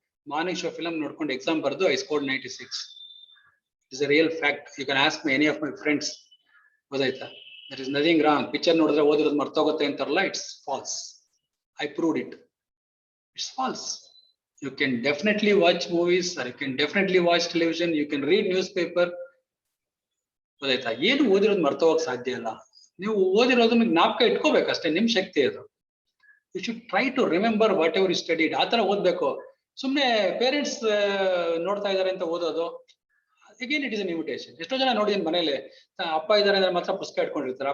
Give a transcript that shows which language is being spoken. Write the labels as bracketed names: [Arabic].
[Kannada] Morning show film ನೋಡ್ಕೊಂಡು exam ಬರೆದು [English] I scored 96. It's a real fact. You can ask my any of my friends. [Kannada] ಗೊತ್ತಾಯ್ತಾ? [English] There is nothing wrong. [Kannada] Picture ನೋಡಿದ್ರೆ ಓದಿರೋದು ಮರ್ತೋಗುತ್ತೆ ಅಂತಾರಲ್ಲ, [English] It's false. I proved it. It's false. You can definitely watch movies, or you can definitely watch television, you can read newspaper. [Kannada] ಗೊತ್ತಾಯ್ತಾ? ಏನು ಓದಿರೋದು ಮರ್ತೋಗಕ್ ಸಾಧ್ಯ ಇಲ್ಲ. ನೀವು ಓದಿರೋದನ್ನ ಜ್ಞಾಪಕ ಇಟ್ಕೋಬೇಕಷ್ಟೇ, ನಿಮ್ ಶಕ್ತಿ ಅದು. [English] You should try to remember whatever you studied. [Kannada] ಆ ತರ ಓದ್ಬೇಕು. ಸುಮ್ನೆ ಪೇರೆಂಟ್ಸ್ ನೋಡ್ತಾ ಇದಾರೆ ಅಂತ ಓದೋದು, [English] Again it is an imitation. [Kannada] ಎಷ್ಟೋ ಜನ ನೋಡಿ ಮನೇಲಿ ಅಪ್ಪ ಇದಾರೆ ಅಂದ್ರೆ ಮಾತ್ರ ಪುಸ್ತಕ ಇಟ್ಕೊಂಡಿರ್ತಾರೆ.